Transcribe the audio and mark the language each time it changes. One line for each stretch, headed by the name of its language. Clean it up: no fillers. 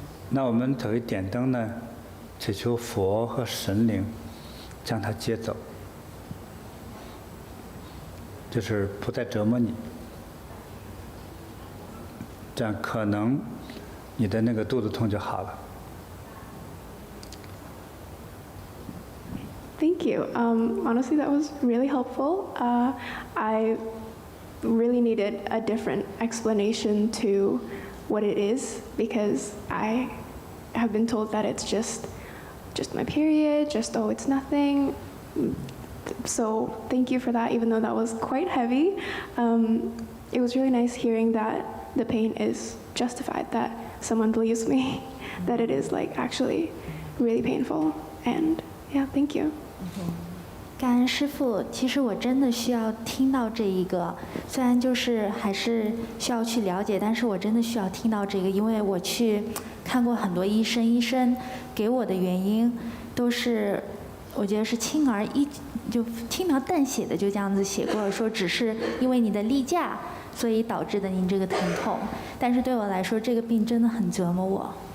Chinese: 那我们作为点灯呢，祈求佛和神灵将他接走，就是不再折磨你，这样可能你的那个肚子痛就好了。
English: Thank you. Honestly, that was really helpful. I really needed a different explanation to what it is, because I have been told that it's just my period, oh, it's nothing. So thank you for that, even though that was quite heavy. It was really nice hearing that the pain is justified, that someone believes me, that it is like actually really painful. And yeah, thank you.
Chinese: 感恩师父，其实我真的需要听到这一个，虽然就是还是需要去了解，但是我真的需要听到这个，因为我去看过很多医生，医生给我的原因都是，我觉得是轻描淡写的就这样子写过了，说只是因为你的例假，所以导致的您这个疼痛，但是对我来说，这个病真的很折磨我。